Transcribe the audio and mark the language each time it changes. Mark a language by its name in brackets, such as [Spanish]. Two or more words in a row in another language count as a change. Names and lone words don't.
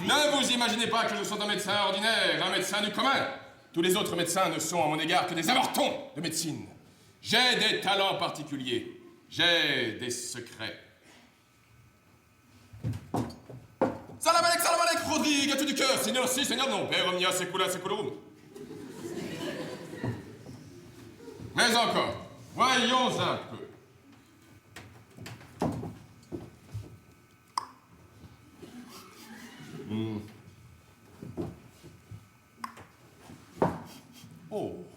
[French] Ne vous imaginez pas que je sois un médecin ordinaire, un médecin du commun. Tous les autres médecins ne sont à mon égard que des avortons de médecine. J'ai des talents particuliers. J'ai des secrets. [Arabic] سلام عليك, [French] Rodrigue, à tout du cœur, Seigneur si, Seigneur non, Père [Latin] omnia secula seculorum. [French] Mais encore, voyons un peu. Oh.